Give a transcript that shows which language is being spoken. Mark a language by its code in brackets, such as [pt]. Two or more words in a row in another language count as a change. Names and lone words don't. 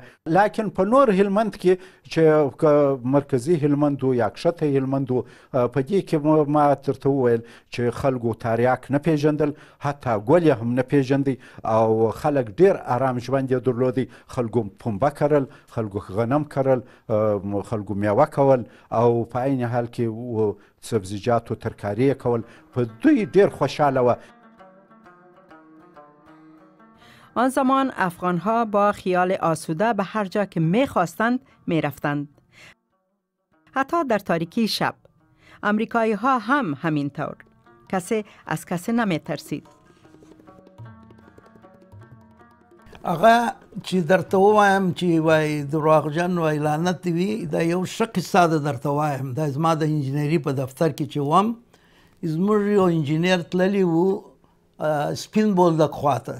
[ps] لاکن په نور هلمند کې چې مرکزي هلمند و یا کښته هلمند و، په دې کې ما درته وویل چې خلکو تریاک نه پیژندل، حتی ګل یې هم نه پیژندی او خلک ډېر ارام ژوند یې درلودی. خلکو پنبه کرل، خلکو غنم کرل، خلکو میوه کول او په عین حال کې سبزیجات و ترکاری کول. په دوی ډیر خوشحاله وه. [fa] آن زمان افغانها با خیال آسوده به هر جا که می‌خواستند می‌رفتند. حتی در تاریکی شب. امریکایی ها هم همینطور. کسی از کسی نمی‌ترسید. [ps] هغه چې درته ووایم چې وای دروغجن وای لعنت وي، دا یو ښه قصه ده درته وایم. دا زما د انجینري په دفتر کې چې وم، زموږ یو انجینر تللی و سپین بولدک خواته.